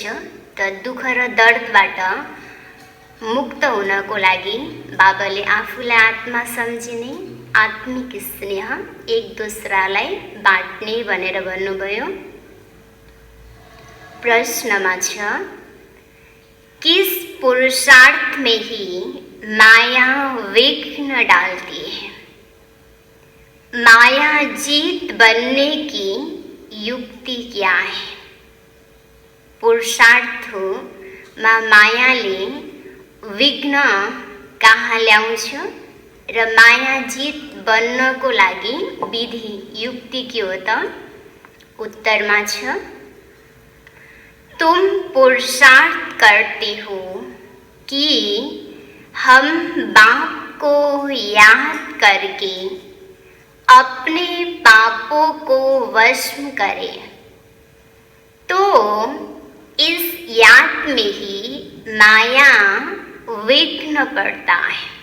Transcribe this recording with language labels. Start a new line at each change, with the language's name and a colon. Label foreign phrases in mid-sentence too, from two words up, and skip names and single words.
Nepali: त दुःख र दर्दबाट मुक्त हुनको लागि बाबाले आफूलाई आत्मा सम्झिने, आत्मिक स्नेह एक दोस्रालाई बाँड्ने भनेर भन्नुभयो। प्रश्नमा छ,
Hindi: किस पुरुषार्थ में ही माया विघ्न डालती है? माया जीत बनने की युक्ति क्या है?
Nepali: पुरुषार्थमा मायाले विघ्न कहाँ ल्याउँछ र माया जीत बन्नको लागि विधि युक्ति के हो त? उत्तरमा छ,
Hindi: तुम पुरुषार्थ करते हो कि हम बाप को याद करके अपने पापों को वश करें, तो इस याद में ही माया विघ्न पड़ता है।